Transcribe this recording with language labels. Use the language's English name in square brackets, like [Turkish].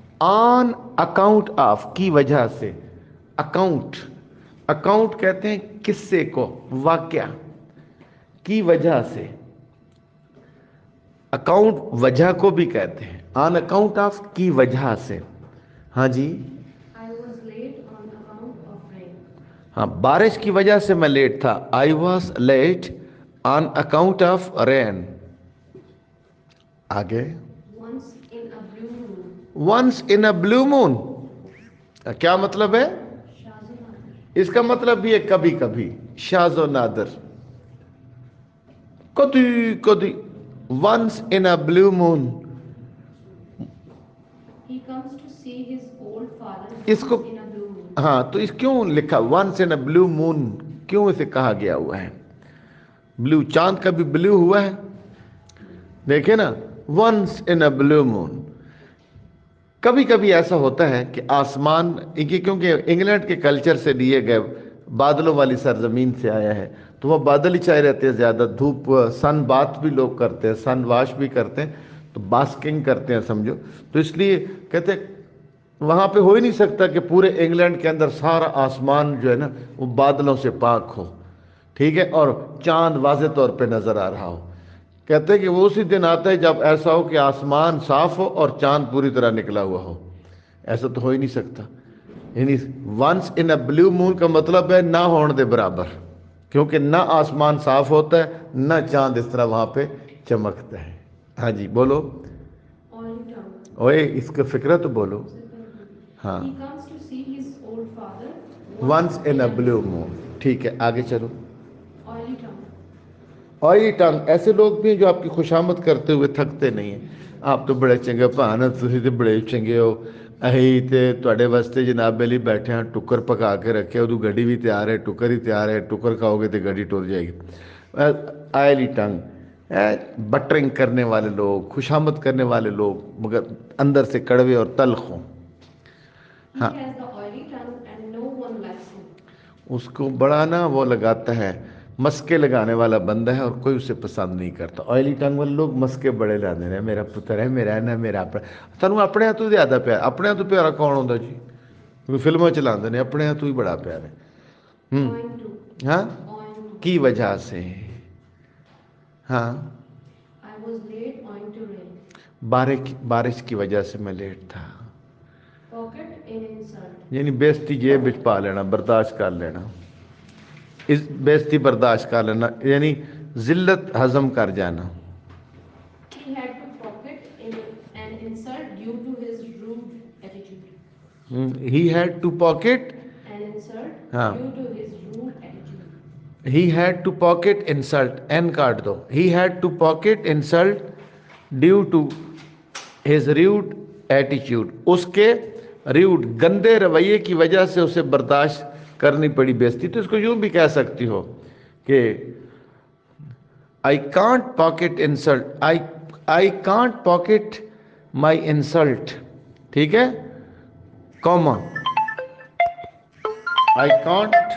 [Urdu] On account of کی وجہ سے، اکاؤنٹ، اکاؤنٹ کہتے ہیں قصے کو، واقعہ کی وجہ سے، اکاؤنٹ وجہ کو بھی کہتے ہیں، آن اکاؤنٹ آف کی وجہ سے۔ ہاں جی، [English] I was late on account of rain. [Urdu] ہاں بارش کی وجہ سے میں لیٹ تھا، [English] I was late on account of rain. [Urdu] آگے۔ [English] Once in a blue moon. Once in a blue moon, [Urdu] کیا مطلب ہے؟ Shazunadar. اس کا مطلب بھی ہے کبھی کبھی، شاذ و نادر، کبھی کبھی، [English] Once in a blue moon. He comes to see his old father [Urdu] اس کو [English] once in a blue moon. [Urdu] ہاں تو اس کیوں لکھا [English] once in a blue moon, [Urdu] کیوں اسے کہا گیا ہوا ہے؟ بلو، چاند کا بھی بلو ہوا ہے، دیکھیں نا، ونس ان اے بلو مون۔ کبھی کبھی ایسا ہوتا ہے کہ آسمان، کیونکہ انگلینڈ کے کلچر سے لیے گئے، بادلوں والی سرزمین سے آیا ہے، تو وہ بادل ہی چائے رہتے ہیں زیادہ، دھوپ، سن بات بھی لوگ کرتے ہیں، سن واش بھی کرتے ہیں، تو باسکنگ کرتے ہیں سمجھو، تو اس لیے کہتے ہیں وہاں پہ ہو ہی نہیں سکتا کہ پورے انگلینڈ کے اندر سارا آسمان جو ہے نا وہ بادلوں سے پاک ہو، ٹھیک ہے، اور چاند واضح طور پہ نظر آ رہا ہو۔ کہتے ہیں کہ وہ اسی دن آتا ہے جب ایسا ہو کہ آسمان صاف ہو اور چاند پوری طرح نکلا ہوا ہو، ایسا تو ہو ہی نہیں سکتا۔ یعنی [English] once in a blue moon [Urdu] کا مطلب ہے نہ ہون دے برابر، کیونکہ نہ آسمان صاف ہوتا ہے نہ چاند اس طرح وہاں پہ چمکتا ہے۔ ہاں جی بولو، [English] Oily tongue. [Urdu] اوے اس کا فکرہ تو بولو۔ ہاں، [English] He comes to see his old father once in a blue moon, [Urdu] ٹھیک ہے، آگے چلو۔ [English] Oily tongue. [Urdu] آئلی ٹنگ، ایسے لوگ بھی ہیں جو آپ کی خوشامد کرتے ہوئے تھکتے نہیں ہیں۔ آپ تو بڑے چنگے پانا، [Punjabi] تسی تے بڑے چنگے ہو، [Urdu] اہی تے تواڈے واسطے جناب علی بیٹھے ہیں، ٹکر پکا کے رکھے، ادو گڈی بھی تیار ہے، ٹکر ہی تیار ہے، ٹکر کھاؤ گے تو گڈی ٹر جائے گی۔ آئلی ٹنگ، بٹرنگ کرنے والے لوگ، خوشامد کرنے والے لوگ مگر اندر سے کڑوے اور تلخ ہوں۔ [English] He [Urdu] ہاں، [English] has the oily tongue and no one likes him. [Urdu] اس کو بڑا نا وہ لگاتا ہے، مسکے لگانے والا بندہ ہے اور کوئی اسے پسند نہیں کرتا۔ آئلی ٹنگ والے لوگ مسکے بڑے لانے ہیں، میرا پتر ہے، میرا ہے نا، میرا اپنا، [Punjabi] تانوں اپنے تو زیادہ پیار، [Urdu] اپنے تو پیارا کون ہوتا جی؟ کیونکہ فلموں چلاتے ہیں اپنے تو ہی بڑا پیار ہے۔ [English] Owing to. [Urdu] ہاں، [English] Owing to. [Urdu] کی وجہ سے، ہاں، [English] I was late owing to rain. [Urdu] بارش کی وجہ سے میں لیٹ تھا، [English] Pocket in insult. [Urdu] یعنی [Punjabi] بےزتی جیب وچ پا لینا، [Urdu] برداشت کر لینا، اس بےزتی برداشت کر لینا یعنی ذلت ہضم کر جانا۔ [English] He had to pocket in an insult due to his rude attitude. He had to pocket, An insult [Urdu] ہاں، [English] due to his rude attitude. He had to pocket insult, N caught do, he had to pocket insult due to his rude ایٹیچیوڈ، [Urdu] اس کے rude گندے رویے کی وجہ سے اسے برداشت کرنی پڑی بےزتی۔ تو اس کو یوں بھی کہہ سکتی ہو کہ I can't pocket insult, [English] I can't pocket my insult, [Urdu] ٹھیک ہے، کاما، آئی کانٹ